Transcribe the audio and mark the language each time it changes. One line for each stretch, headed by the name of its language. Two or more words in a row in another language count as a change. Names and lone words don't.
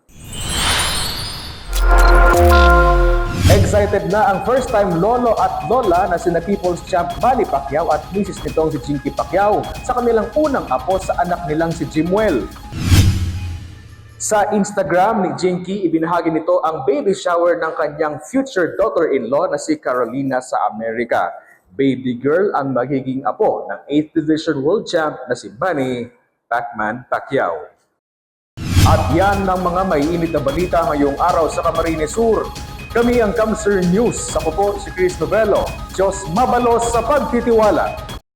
Filipino: Excited na ang first-time lolo at lola na sina People's Champ Manny Pacquiao at misis nitong si Jinky Pacquiao sa kanilang unang apo sa anak nilang si Jimuel. Sa Instagram ni Jinky, ibinahagi nito ang
English: baby shower
Filipino: ng kanyang
English: future daughter-in-law
Filipino: na si Carolina sa Amerika.
English: Baby girl
Filipino: ang magiging apo ng
English: 8th Division World Champ
Filipino: na si Manny Pacman Pacquiao. At yan ang mga maiinit na balita ngayong araw sa Camarines Sur. Kami ang Kamsur News. Ako po si Chris Novello.
Bikol: Diyos mabalos sa pagtitiwala.